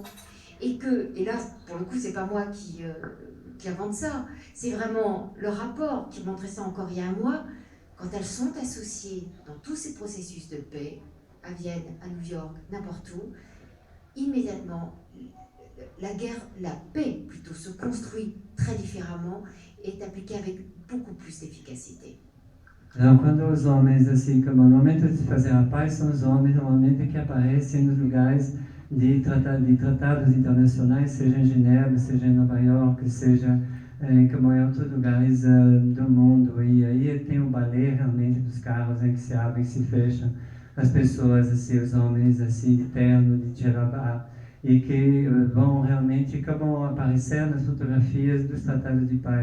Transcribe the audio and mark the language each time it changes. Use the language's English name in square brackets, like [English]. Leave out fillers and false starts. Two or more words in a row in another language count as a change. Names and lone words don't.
[French] Et là, pour le coup, c'est pas moi qui invente ça, c'est vraiment le rapport qui montrait ça encore il y a un mois, quand elles sont associées dans tous ces processus de paix, à Vienne, à New York, n'importe où, immédiatement, la paix plutôt se construit très différemment et est appliquée avec beaucoup plus d'efficacité. [Portuguese] Então, quando os homens, assim, como no momento de fazer a paz, são os homens normalmente que aparecem nos lugares de tratados internacionais, seja em Genebra, seja em Nova York, seja como em outros lugares do mundo. E aí tem o balé realmente dos carros em que se abrem e se fecham as pessoas, assim, os homens assim, de terno, de djellaba, e que vão realmente como aparecer nas fotografias dos tratados de paz.